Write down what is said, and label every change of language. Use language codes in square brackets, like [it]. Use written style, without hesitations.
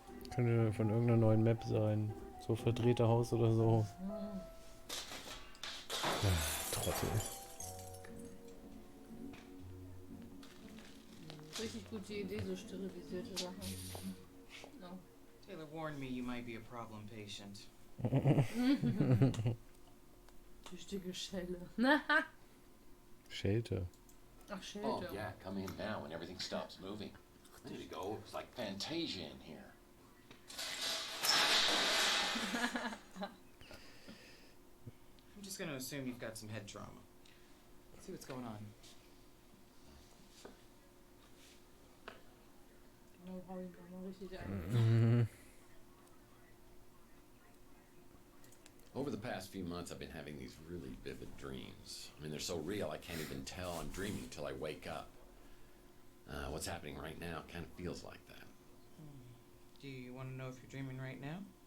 [de] Könnte von irgendeiner neuen Map sein. So verdrehte Haus oder so. Trottel. Richtig gute Idee, so sterilisierte Sachen. [en] No. Taylor warned me you might be a problem patient. [de] Tüchtige Schelle. Schelte. Ach, Oh, Schelte. [en] yeah, come in now when everything stops moving. There you go. It's like Fantasia in here. I'm just gonna assume you've got some head trauma. Let's see what's going on. [de] Oh, hau ihn doch mal richtig ein. Mhm. [en] Over the past few months, I've been having these really vivid dreams. I mean, they're so real, I can't even tell I'm dreaming till I wake up. What's happening right now kind of feels like that. Do you want to know if you're dreaming right now?